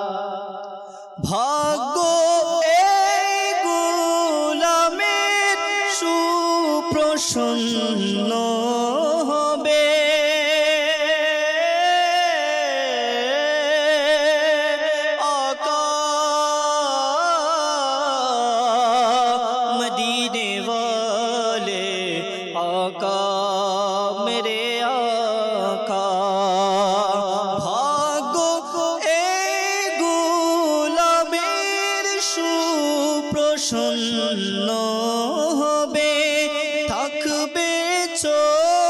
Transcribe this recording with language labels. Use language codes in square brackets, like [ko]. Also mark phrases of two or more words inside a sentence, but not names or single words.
[bn] ভাগ্য এই গোলামের সুপ্রসন্ন হবে, [hi] आका मदीने वाले आका मेरे आका। [bn] ভাগ্য এই গোলামের সুপ্রসন্ন হবে, থাকবে